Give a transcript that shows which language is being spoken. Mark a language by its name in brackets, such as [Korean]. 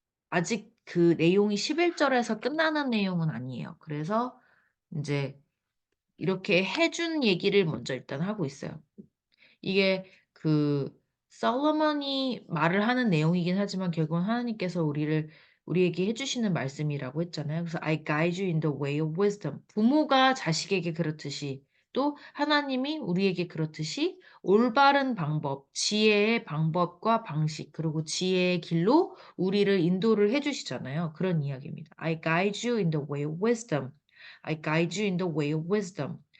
[Korean] 아직 그 내용이 11절에서 끝나는 내용은 아니에요. 그래서 이제 이렇게 해준 얘기를 먼저 일단 하고 있어요. 이게 그 솔로몬이 말을 하는 내용이긴 하지만 결국은 하나님께서 우리에게 해주시는 말씀이라고 했잖아요. 그래서 [English] I guide you in the way of wisdom. [Korean] 부모가 자식에게 그렇듯이 또 하나님이 우리에게 그렇듯이 올바른 방법, 지혜의 방법과 방식, 그리고 지혜의 길로 우리를 인도를 해주시잖아요. 그런 이야기입니다. [English] I guide you in the way of wisdom. I guide you in the way of wisdom.